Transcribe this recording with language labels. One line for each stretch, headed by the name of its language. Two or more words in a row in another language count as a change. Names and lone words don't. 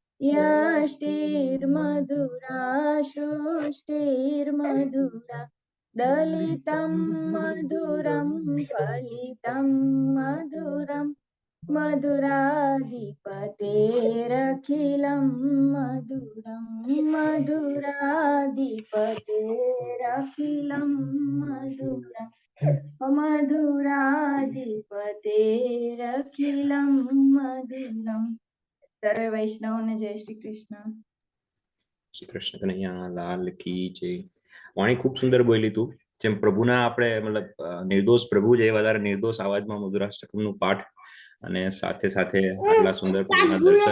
Sanskrit: यष्टिर्मधुरा सृष्टिर्मधुरा दलितं मधुरं फलितं मधुरं मधुराधिपतेरखिलं मधुरं मधुराधिपतेरखिलं मधुरं मधुराधिपतेरखिलं मधुरं
Gujarati: સર્વે વૈષ્ણવોને જય શ્રી કૃષ્ણ.
Hindi: श्री कृष्ण कनैया लाल की जय.
Gujarati: વાણી ખૂબ સુંદર બોલી તું. જેમ પ્રભુના આપણે મતલબ નિર્દોષ પ્રભુ છે એ વધારે નિર્દોષ આવાજમાં મધુરાષ્ટકમનું પાઠ અને સાથે સાથે આટલા સુંદર પ્રભુના દર્શન.